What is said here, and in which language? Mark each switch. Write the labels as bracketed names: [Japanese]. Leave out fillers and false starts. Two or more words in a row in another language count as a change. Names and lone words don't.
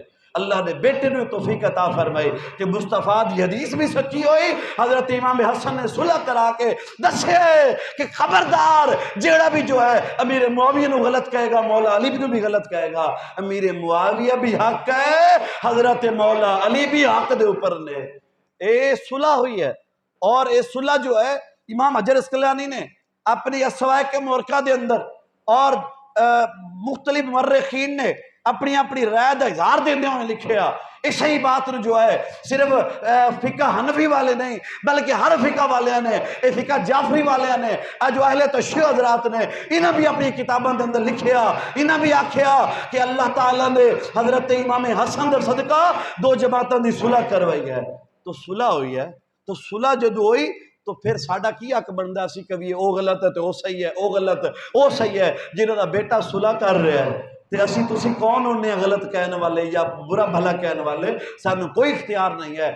[Punjabi] اللہ نے بیٹے نے توفیق عطا فرمائی کہ مصطفیٰ دی حدیث بھی سچی ہوئی، حضرت امام حسن نے صلح کرا کے دسے کہ خبردار جیڑا بھی جو ہے امیر معاویہ نو غلط کہے گا مولا علی نو بھی غلط کہے گا، امیر معاویہ بھی حق ہے، حضرت مولا علی بھی حق دے اوپر نے۔ اے صلح ہوئی ہے، اور اے صلح جو ہے امام حجر اسقلانی نے اپنی السوائق محرقہ دے اندر اور مختلف مورخین نے اپنی اپنی رائے دا اظہار دیندے ہوئے لکھیا۔ اس ہی بات جو ہے صرف فقہ حنفی والے نہیں بلکہ ہر فقہ والے نے، اے فقہ جعفری والے نے، جو اہل تشیع حضرات نے، انہاں بھی اپنی کتابوں کے اندر لکھیا، انہاں بھی آکھیا کہ اللہ تعالیٰ نے حضرت امام حسن در صدقہ 2 جماعتوں دی صلح کروائی ہے۔ تو صلح ہوئی ہے، تو صلح جدو ہوئی تو پھر ساڈا کی حق بندا سی کبھی او غلط ہے تو او صحیح ہے، او غلط ہے او صحیح ہے، جنہاں دا بیٹا صلح کر رہا ہے تے اسی تسی کون ہونے غلط کہنے والے یا برا بھلا کہنے والے، سانو کوئی اختیار نہیں ہے۔